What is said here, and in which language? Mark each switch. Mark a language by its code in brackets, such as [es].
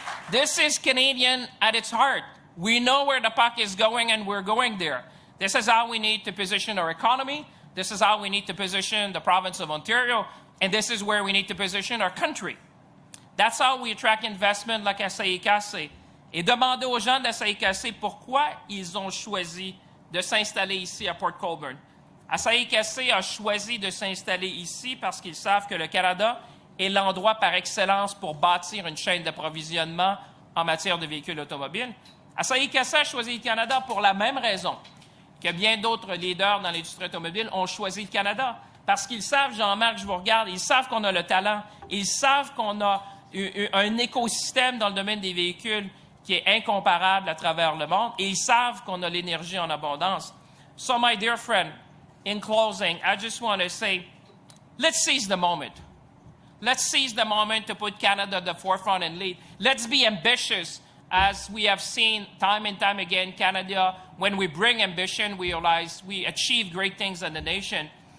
[en] This is Canadian at its heart. We know where the puck is going, and we're going there. This is how we need to position our economy. This is how we need to position the province of Ontario. And this is where we need to position our country. That's how we attract investment like à SAICAC. [fr] Et demandez aux gens de la SAICAC pourquoi ils ont choisi de s'installer ici à Port Colborne. À SAICAC a choisi de s'installer ici parce qu'ils savent que le Canada est l'endroit par excellence pour bâtir une chaîne d'approvisionnement en matière de véhicules automobiles. À SAICAC a choisi le Canada pour la même raison que bien d'autres leaders dans l'industrie automobile ont choisi le Canada. Parce qu'ils savent, Jean-Marc, je vous regarde, ils savent qu'on a le talent, ils savent qu'on a un écosystème dans le domaine des véhicules qui est incomparable à travers le monde, et ils savent qu'on a l'énergie en abondance. [en] So, my dear friend, in closing, I just want to say, let's seize the moment. Let's seize the moment to put Canada at the forefront and lead. Let's be ambitious. As we have seen time and time again, Canada, when we bring ambition, we realize we achieve great things in the nation.